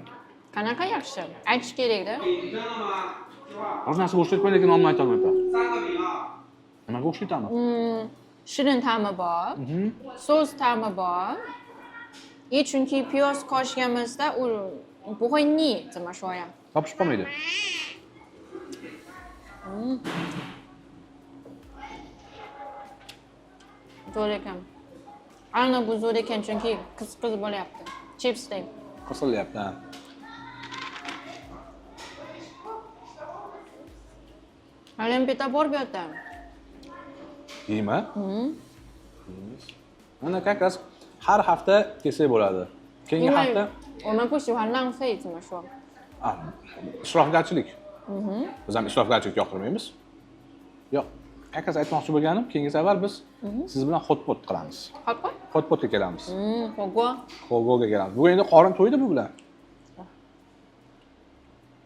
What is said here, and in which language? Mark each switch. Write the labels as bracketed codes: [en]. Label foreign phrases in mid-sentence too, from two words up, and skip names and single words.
[uz] Qanaqa yaxshi? Aytish kerak-da. Hozir narsa go'sht aytmay, lekin olmay aytolmayapman. Nima go'sht aytami? Shirin ta'mi bor. Sos ta'mi bor. Chunki piyoz qo'shganimizda u buxoyni, [zh] 怎么说呀? [uz] Topishib qolmaydi. Zo'r ekan. Aynan bu zo'r ekan, chunki qiz bo'lyapti. Chipsdek. Qisilyapti. Hali bitta bor bu yerda. Yeymi? Mana [ru] как раз [uz] har hafta kelsak bo'ladi. Keyingi hafta [zh] 我们不喜欢浪费，怎么说？ [uz] isrofgarchilik. Biz ham isrofgarchilik yoqtirmaymiz. Yo'q. Akaz aytmoqchi bo'lganim, keyingi safar biz siz bilan hotpot qilamiz. Hotpot? Hotpotga kelamiz. Xo'go. Xo'goga kelamiz. Bu endi qorin to'ydi bu bilan.